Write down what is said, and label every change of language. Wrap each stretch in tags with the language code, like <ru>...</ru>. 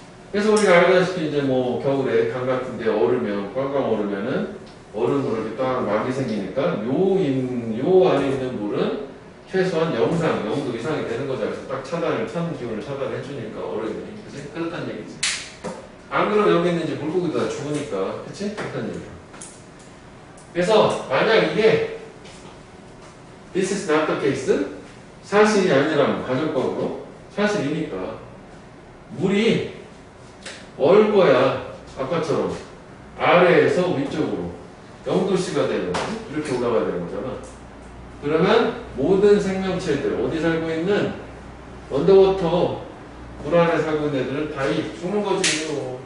<ko>그래서 우리가 알다시피 이제 뭐 겨울에 강 같은 데 얼으면, 꽝꽝 얼으면은 얼음으로 이렇게 딱 막이 생기니까 요 안에 있는 물은 최소한 0도 이상이 되는 거죠. 그래서 딱 찬 기온을 차단해 주니까 얼음이. 그치? 그렇다는 얘기지. 안 그러면 여기 있는 이제 물고기도 다 죽으니까. 그치? 그런 얘기야. 그래서 만약 이게</ko> <en>This is not the case.</en> <ko>사실이 아니라면 가정법으로 사실이니까 물이 얼 거야. 아까처럼 아래에서 위쪽으로 0도씨가 되는 이렇게 올라가야 되는 거잖아. 그러면 모든 생명체들 어디 살고 있는 언더워터 물 안에 살고 있는 애들은 다 죽는 거지.</ko>